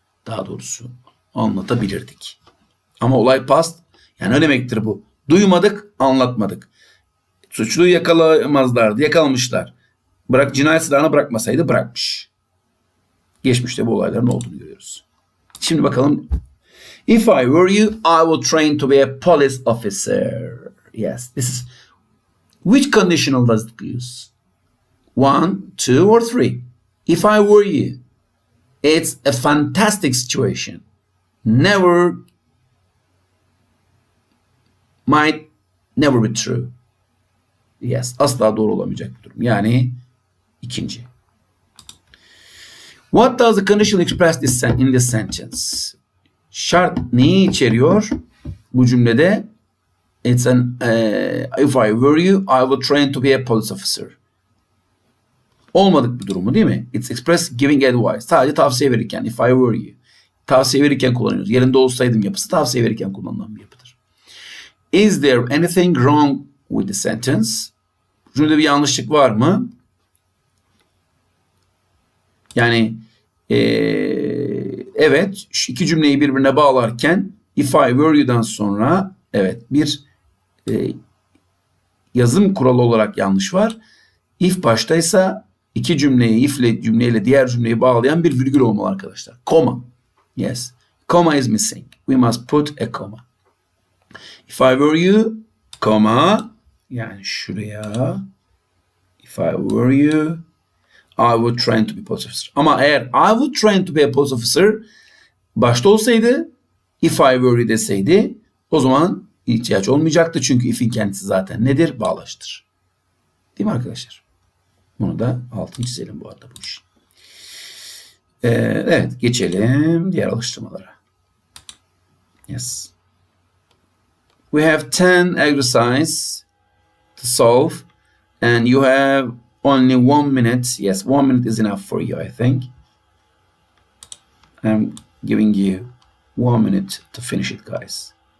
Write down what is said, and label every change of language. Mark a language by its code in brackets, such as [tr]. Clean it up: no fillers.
[tr] Daha doğrusu anlatabilirdik. Ama olay past. Yani ne demektir bu? Duymadık, anlatmadık. Suçluyu yakalamazlardı, yakalamışlar. Cinayet silahını bırakmasaydı bırakmış. Geçmişte bu olayların olduğunu görüyoruz. Şimdi bakalım. [en] If I were you, I would train to be a police officer. Yes, this is. Which conditional does it use? 1, 2, or 3? If I were you, it's a fantastic situation. Might never be true. [tr] Yes, asla doğru olamayacak bir durum. Yani ikinci. [en] What does the conditional express in this sentence? [tr] Şart neyi içeriyor? Bu cümlede [en] it's if I were you, I would train to be a police officer. [tr] Olmadık bir durumu değil mi? [en] It's express giving advice. [tr] Sadece tavsiye verirken. [en] If I were you. [tr] Tavsiye verirken kullanıyoruz. Yerinde olsaydım yapısı tavsiye verirken kullanılan bir yapıdır. [en] Is there anything wrong with the sentence? [tr] Cümlede bir yanlışlık var mı? Yani evet, şu iki cümleyi birbirine bağlarken [en] if I were you'dan [tr] sonra evet bir yazım kuralı olarak yanlış var. If baştaysa iki cümleyi cümleyle diğer cümleyi bağlayan bir virgül olmalı arkadaşlar. [en] Comma. Yes. Comma is missing. We must put a comma. If I were you, comma, [tr] yani şuraya [en] if I were you, I would train to be a police officer. [tr] Ama eğer [en] I would train to be a police officer [tr] başta olsaydı, [en] if I were you [tr] deseydi, o zaman ihtiyaç olmayacaktı. Çünkü if'in kendisi zaten nedir? Bağlaçtır. Değil mi arkadaşlar? Bunu da altını çizelim bu arada bu iş. Evet, geçelim diğer alıştırmalara. [en] Yes. We have 10 exercises to solve and you have only 1 minute. Yes, 1 minute is enough for you, I think. I'm giving you 1 minute to finish it, guys.